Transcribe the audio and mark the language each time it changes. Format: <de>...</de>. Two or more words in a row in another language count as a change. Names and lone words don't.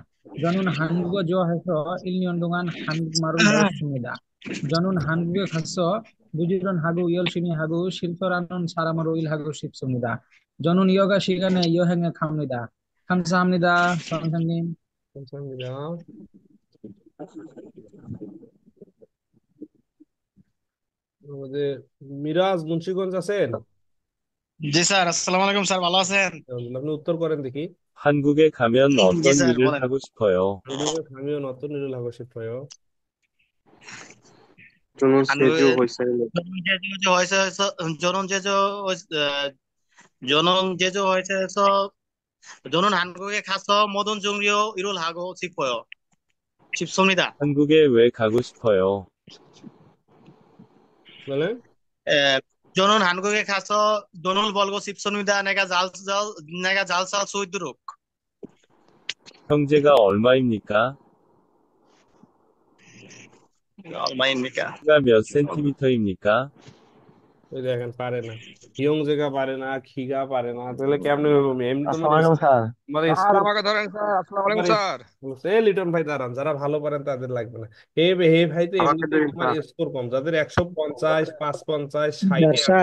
<ko>저는 한국어 좋아해서 1년 동안 한국말을 배웠습니다. 저는 한국에 가서 부지런하고 열심히 하고 실천하는 사람으로 일하고 싶습니다. 저는 여가 시간에 여행에 갑니다. 감사합니다, 선생님. 감사합니다.</ko> <bn>আমাদের মিরাজ মুন্সিগঞ্জ আছেন? জি স্যার,</bn> <ar>السلام عليكم</ar> <bn>স্যার, ভালো আছেন? আপনি উত্তর করেন দেখি।</bn> <ko>한국에 가면 어떤</ko> <bn>জি স্যার,</bn> <ko>일을</ko> <bn>বলেন।</bn> <ko>하고 싶어요? 한국에 가면 어떤 일을 하고 싶어요? 저는 한국에 제주 회사에 저는 제주 저는 제주 회사에서 저는 한국에 가서 모든 종류 일을 하고 싶습니다. 한국에 왜 가고 싶어요?</ko> <bn>বলেন।</bn> <ko>저는 한국에 가서 돈을 벌고 싶습니다. 내가 잘 살 수 있도록. 형제가 얼마입니까? 얼마입니까? 키가 몇 센티미터입니까?</ko> <bn>ওই দেখেন পারে না, হিয়ং জায়গা পারে না, খিগা পারে না, তাহলে কেমনে হবে? এমনি তো</bn> <ar>السلام عليكم স্যার।</ar> <bn>আমাদের স্যার স্কোর আমাকে ধরেন স্যার।</bn> <ar>السلام عليكم</ar> <bn>স্যার। লিটন ভাই দাঁড়ান, যারা ভালো পারেন তাদের লাগবে না। হে ভাই তো আমাকে এমনিতে দিন তোমার স্যার। স্কোর কম, যাদের 150 550 60 আছে</bn>